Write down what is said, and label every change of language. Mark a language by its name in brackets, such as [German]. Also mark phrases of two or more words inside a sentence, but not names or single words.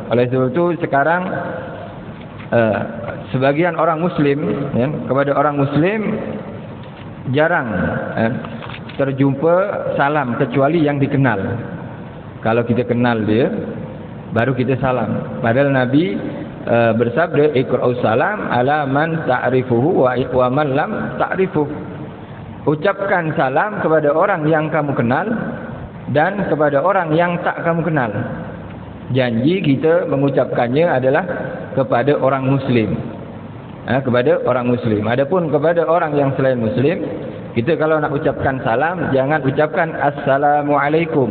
[Malay] Oleh sebab itu sekarang sebagian orang muslim kepada orang muslim jarang terjumpa salam kecuali yang dikenal. Kalau kita kenal dia baru kita salam. Padahal Nabi bersabda [Arabic] اقرأ السلام على من تعرفه ومن لم تعرفه. [Malay] Ucapkan salam kepada orang yang kamu kenal dan kepada orang yang tak kamu kenal. Janji kita mengucapkannya adalah kepada orang muslim. Kepada orang muslim. Adapun kepada orang yang selain muslim, kita kalau nak ucapkan salam jangan ucapkan assalamualaikum.